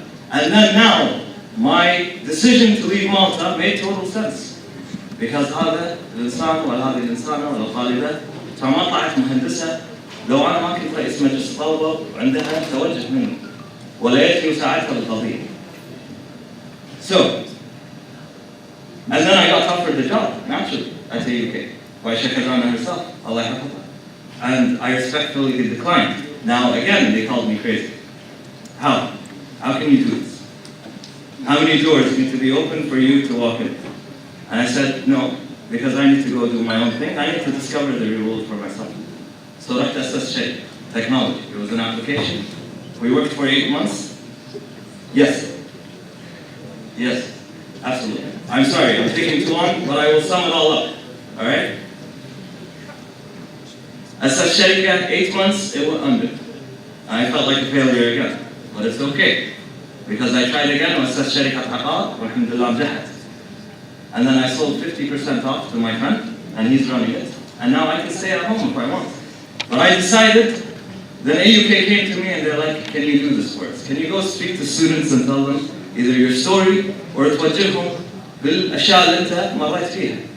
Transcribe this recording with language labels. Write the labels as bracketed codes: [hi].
[en] And then now, my decision to leave Malta made total sense. [ar] Because هذا الإنسان وهذه الإنسانة والطالبة فما طلعت مهندسة لو أنا ما كنت رئيس مجلس الطلبة وعندها توجه مني ولا يكفي مساعدتها بالقضية. [en] So, and then I got offered the job, naturally, at the UK, by Sheikh Adana herself, Allah Yahfazah. And I respectfully declined. Now, again, they called me crazy. How? How can you do this? How many doors need to be open for you to walk in? And I said, no, because I need to go do my own thing. I need to discover the real world for myself. So that's SSJ, technology. It was an application. We worked for 8 months. Yes. Yes, absolutely. I'm sorry, I'm taking too long, but I will sum it all up. All right? SSJ, 8 months, it went under. I felt like a failure again, but it's okay. Because I tried again [ar] وأسست شركة عقار والحمد لله نجحت. [en] And then I sold 50% off to my friend, and he's running it. And now I can stay at home if I want. But I decided, then AUK came to me and they're like, can you do this for us? Can you go speak to students and tell them either your story or [ar] توجههم بالأشياء اللي أنت مريت فيها.